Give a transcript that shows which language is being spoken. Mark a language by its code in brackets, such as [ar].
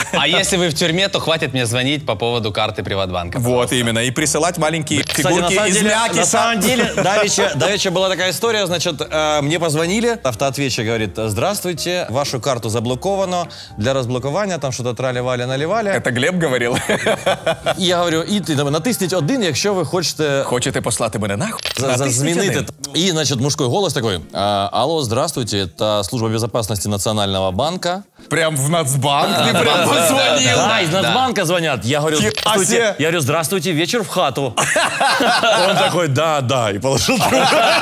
[ru] А если вы в тюрьме, то хватит мне звонить по поводу карты Приватбанка. Вот именно. И присылать маленькие фигурки из мякиша. На самом деле, давеча была такая история, значит, мне позвонили, автоответчик говорит: здравствуйте, [uk] вашу карту заблоковано, для разблокування [ru] там что-то трали-вали-наливали. Это Глеб говорил. [uk] І я говорю, і натисніть 1, якщо ви хочете... Хочете послати мене нахуй? Змінити. [ru] И, значит, мужской голос такой: алло, здравствуйте, это служба безопасности Национального банка. Прям в Нацбанк ты прям позвонил. Да, из Нацбанка звонят. Я говорю, здравствуйте. Я говорю, здравствуйте, вечер в хату. Он такой, да, и положил трубку.